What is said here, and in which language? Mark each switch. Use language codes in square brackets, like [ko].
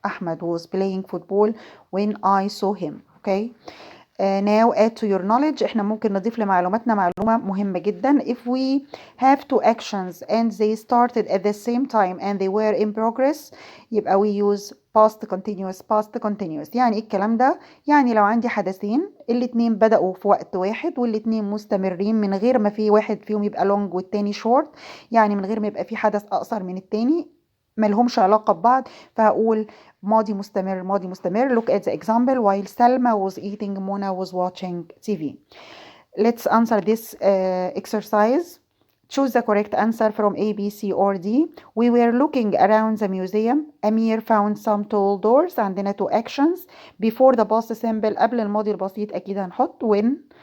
[en] Ahmed was playing football when I saw him. okay. Now add to your knowledge. [ar] احنا ممكن نضيف لمعلوماتنا معلومة مهمة جدا. [en] If we have two actions and they started at the same time and they were in progress، يبقى we use past continuous. [ar] يعني ايه الكلام ده؟ يعني لو عندي حدثين الاتنين بدأوا في وقت واحد والاتنين مستمرين من غير ما في واحد فيهم يبقى long والتاني short، يعني من غير ما يبقى في حدث أقصر من التاني ملهمش علاقة ببعض، فهقول ماضي مستمر. [en] Look at the example. While Salma was eating, Mona was watching TV. Let's answer this exercise. Choose the correct answer from A, B, C or D. We were looking around the museum. Amir found some tall doors. عندنا two actions. Before the past simple [ar] قبل الماضي البسيط أكيد هنحط [en] when.